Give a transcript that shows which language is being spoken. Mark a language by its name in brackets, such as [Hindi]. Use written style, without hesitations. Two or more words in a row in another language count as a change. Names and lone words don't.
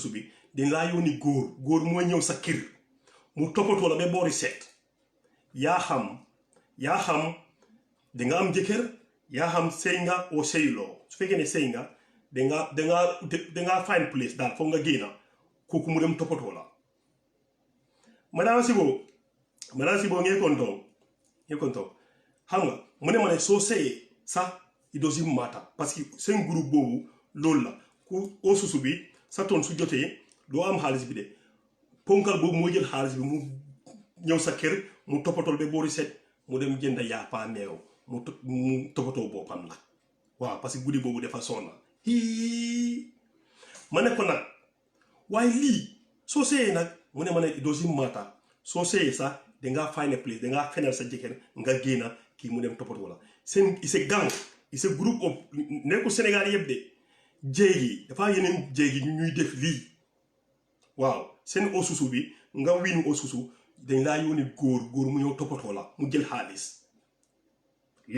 [Wolof] susu bi dañ laa yónni góor mooy ñëw sa kër mu toppatoo la ba boori seet yaa xam danga am jëkkër yaa xam sëy nga oo sëyuloo su fekkee ne sëy nga dangaa [English] find place [Wolof] daal foog nga génna kooku mu dem toppatoo la madame Sibo ngee kontoon xam nga mu ne ma ne soo sëyee sax [English] it doesn't matter [French] parce que [Wolof] seen groupe boobu loolu la ku oo susu bi sa toon su jotee doo am xaalis bi de ponkal boobu moo jël xaalis bi mu ñëw sa kër mu toppatool ba boori set mu dem jënd yàppaa meew mu toppatoo boppam la waaw parce que guddi boobu dafa sonna ma ne ko nag waaye lii soo seeyee nag mu ne ma ne [English] it doesn't matter [Wolof] soo seeyee sax dangaa [English] find a place [Wolof] dangaa fenal sa jëkkër nga génna kii mu dem toppatoo la seen [French] c'est gang c'est groupe [Wolof] of nekkul Sénégal yëpp de jéegi dafa yeneen jéegi ñu ñuy def lii waaw seen osusu bi nga wiinu osusu dañ laa yónni góor mu ñëw toppatoo la mu jël xaalis lii